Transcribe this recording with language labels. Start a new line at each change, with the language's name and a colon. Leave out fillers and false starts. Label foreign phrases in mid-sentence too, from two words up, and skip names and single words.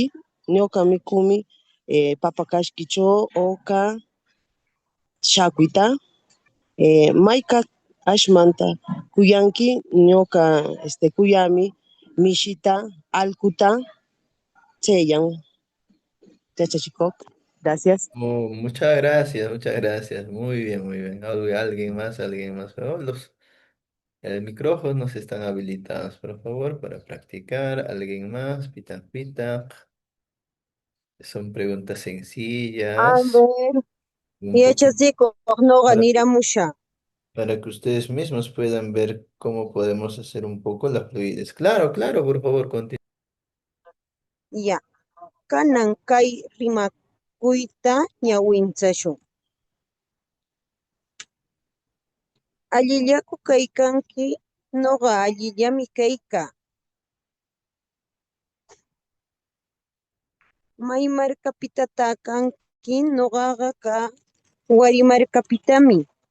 Quechua: Ñuqa mikumi papa kashkichaw oca shakuyta. Mayqa ashmanta kuyanki. Ñuqa kuyami mishita, allquta, chayllan yachachikuq.
Spanish: Gracias. Oh, muchas gracias, muchas gracias. Muy bien, muy bien. Alguien más, alguien más. Oh, los micrófonos están habilitados, por favor, para practicar. ¿Alguien más?
Quechua: Pita, pita.
Spanish: Son preguntas A sencillas, ver, un poquito
Quechua: yachachikuq ñuqa
Spanish: para,
Quechua: niramusha.
Spanish: para que ustedes mismos puedan ver cómo podemos hacer un poco la fluidez. Claro, claro, por favor, continúe. Ya,
Quechua: kanan kay rimakuyta ñawinchashun. Allillaku kaykanki, ñuqa allillami kayka. May markapitataq kanki, ñuqaqa Wari markapitami.